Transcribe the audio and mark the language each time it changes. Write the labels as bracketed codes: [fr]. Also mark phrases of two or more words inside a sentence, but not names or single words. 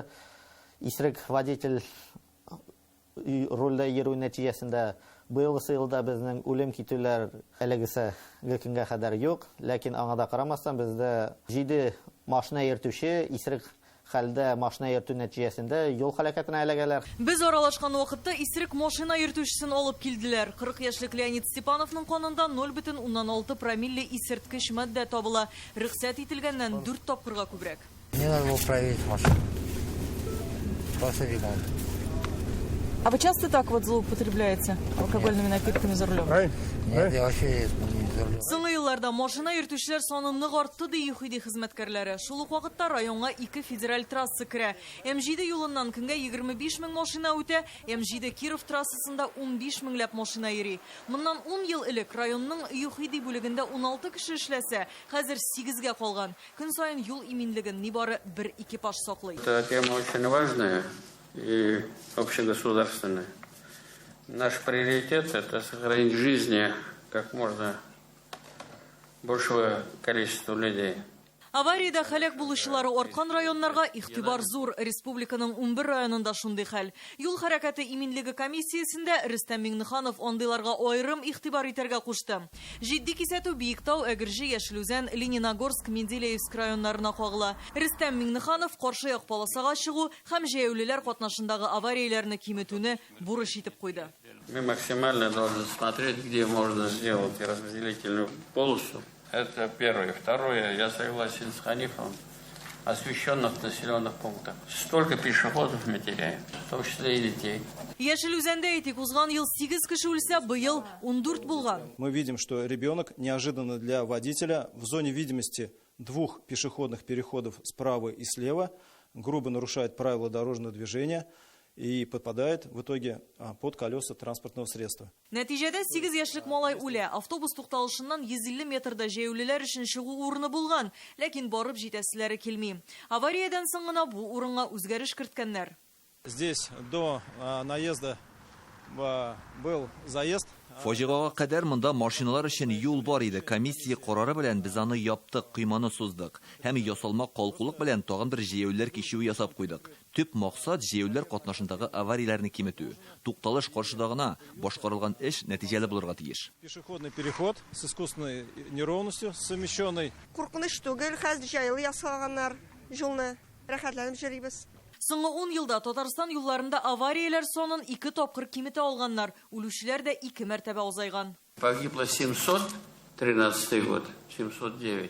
[tt] Исерек водитель рульдә йөрү нәтиҗәсендә быелгы елда безнең үлем китүләр әлегесәге көнгә кадәр юк, ләкин аңа да карамастан бездә 7 машина йөртүче исерек хәлдә машина йөртү нәтиҗәсендә юл һәлакәтенә эләгәләр. Без аралашкан вакытта исерек машина йөртүчесен алып килделәр. 40 яшьлек Леонид Степановның канында 0,6 промилле исерткеч матдә табыла. Рөхсәт ителгәннән 4 тапкырга күбрәк. [ru] Мне надо было проверить машину. А вы часто так вот злоупотребляете алкогольными напитками за рулем? Нет, я вообще не за рулем. [tt] Соңгы елларда машина йөртүчеләр саны нык артты, ди ЮХИДИ хезмәткәрләре. Шул ук вакытта районга 2 федераль трасса керә. М7 юлыннан көнгә 25 мең машина үтә, М7 Киров трассасында 15 меңләп машина йөри. Моннан 10 ел элек районның ЮХИДИ бүлегендә 16 кеше эшләсә, хәзер 8-гә калган. Көн саен юл иминлеген нибары 1 экипаж саклый. [ru] Эта тема очень важная и общегосударственная. Наш приоритет – это сохранить жизни как можно большего количества людей. [tt] Авариядә һәлак булучылары арткан районнарга игътибар зур. Республиканың 11 районында шундый хәл. Юл хәрәкәте иминлеге комиссиясендә Рөстәм Миннеханов андыйларга аерым игътибар итәргә кушты. Җитди кисәтү Биектау, Әгерҗе, Яшелүзән, Лениногорск, Менделеевск районнарына кагыла. Рөстәм Миннеханов каршы як полосага чыгу һәм җәяүлеләр катнашындагы аварияләрне киметүне бурыч итеп куйды. [ru] Мы максимально должны смотреть, где можно сделать разделительную полосу. Это первое. Второе, я согласен с Ханифом, освещенных населенных пунктах. Столько пешеходов мы теряем, в том числе и детей. [tt] Яшелүзәндә әйтик, узган ел 8 кеше үлсә, быел 14 булган. [ru] Мы видим, что ребенок неожиданно для водителя в зоне видимости 2 пешеходных переходов справа и слева грубо нарушает правила дорожного движения и попадает в итоге под колеса транспортного средства. [tt] Нәтиҗәдә 8 яшьлек малай үлә. Автобус тукталышыннан 150 метрда җәяүлеләр өчен чыгу урыны булган, ләкин барып җитәселәре килми. Авариядән соң гына бу урынга үзгәреш керткәннәр. [ru] Здесь до наезда был заезд. [tt] Фаҗигага кадәр монда машиналар өчен юл бар иде. Комиссия карары белән без аны яптык, койманы суздык. Һәм ясалма калкулык белән тагын бер җәяүлеләр кичү ясап куйдык. Төп максат җәяүлеләр катнашындагы аварияләрне киметү. Тукталыш каршыда гына башкарылган эш нәтиҗәле булырга тиеш. [ru] Пешеходный переход с искусственной неровностью, совмещенной. [tt] Куркыныч түгел, хәзер җайлы ясаганнар юлны. Рәхәтләнеп йөрибез. Соңгы 10 елда Татарстан юлларында аварияләр санын 2 тапкыр киметә алганнар. Үлүчеләр дә 2 мәртәбә азайган. [ru] Погибло 713 год, 709.